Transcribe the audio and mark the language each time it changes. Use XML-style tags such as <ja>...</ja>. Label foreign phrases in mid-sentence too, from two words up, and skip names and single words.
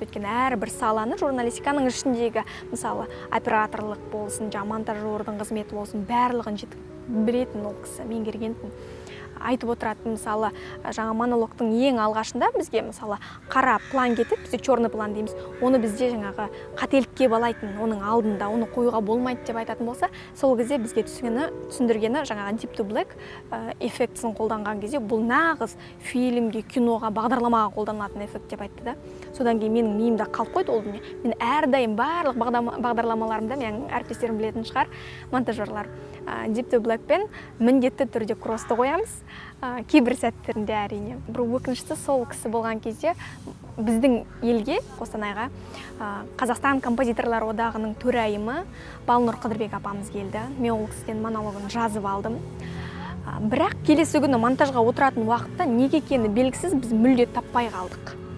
<kk>Өйткені әрбір саланы журналистиканың ішіндегі, мысалы, операторлық болсын, монтажердің қызметі болсын, барлығын жетіп білетін ол кісі, меңгергентін айтып отырады. Мысалы, жаңа монологтың ең алғашында бізге мысалы қара план кетіп, бізде</kk> <ru>черный план</ru> <kk>дейміз. Оны бізде жаңағы қателікке балайтын, оның алдында оны қоюға болмайды деп айтатын болса, сол кезде бізге түсіндіргені жаңағы</kk> <en>deep to black</en> <kk>эффектісін қолданған кезде бұл нағыз фильмге, киноға, бағдарламаға қолданылатын эффект деп айтты да. Содан кейін менің миымда қалып қойды ол дүние. Мен әрдайым барлық бағдарламаларымда, менің әріптестерім білетін шығар, монтажерлар,</kk> <en>deep to black</en> <kk>пен міндетті түрде кроссты қоямыз. Кейбір сәттерінде әрине. Бір өкініштісі сол кісі болған кезде біздің елге, Қостанайға, Қазақстан композиторлар одағының төрайымы Балнұр Қыдырбек апамыз келді. Мен ол кісіден монологын жазып алдым. Бірақ келесі күні монтажға отыратын уақытта неге екені белгісіз біз мүлде таппай қалдық.</kk>